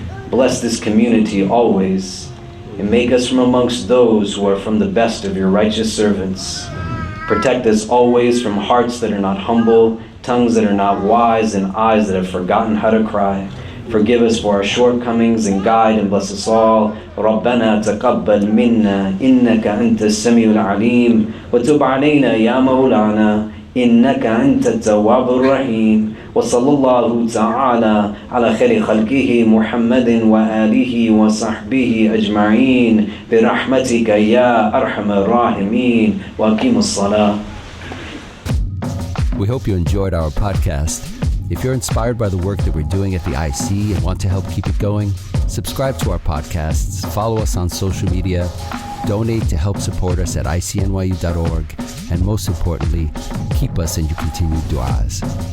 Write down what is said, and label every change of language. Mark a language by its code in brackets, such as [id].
[en] Bless this community always, and make us from amongst those who are from the best of your righteous servants. Protect us always from hearts that are not humble, tongues that are not wise, and eyes that have forgotten how to cry. Forgive us for our shortcomings and guide and bless us all. [ar] ربنا تقبل منا إنك أنت السميع العليم وتب علينا يا مولانا إنك أنت التواب الرحيم وصلى الله تعالى على خير خلقه محمد وآله وصحبه أجمعين برحمتك يا أرحم الراحمين وأقيم الصلاة. [en] We hope you enjoyed our podcast. If you're inspired by the work that we're doing at the IC and want to help keep it going, subscribe to our podcasts, follow us on social media, donate to help support us at ICNYU.org, and most importantly, keep us in your continued du'as.